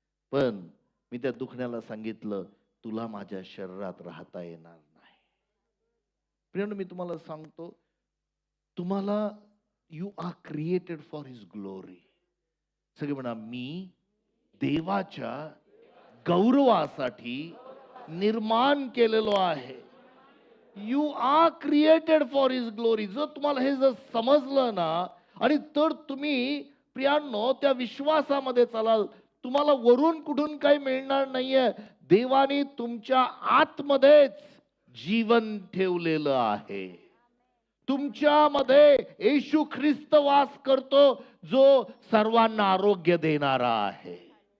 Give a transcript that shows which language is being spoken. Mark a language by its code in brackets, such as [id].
[mr] पण मी त्या दुखण्याला सांगितलं, तुला माझ्या शरीरात राहता येणार नाही. प्रियांनो, मी तुम्हाला सांगतो, तुम्हाला [en] You are created for his glory. [mr] सगळे म्हणा, मी देवाच्या गौरवासाठी निर्माण केलेलो आहे. [en] You are created for his glory. [mr] जर तुम्हाला हे जर समजलं ना, आणि तर तुम्ही प्रियांनो त्या विश्वासामध्ये चालाल. तुम्हाला वरून कुठून काही मिळणार नाहीये. देवाने तुमच्या आतमध्येच जीवन ठेवलेलं आहे. तुमच्यामध्ये येशू ख्रिस्त वास करतो, जो सर्वांना आरोग्य देणारा आहे.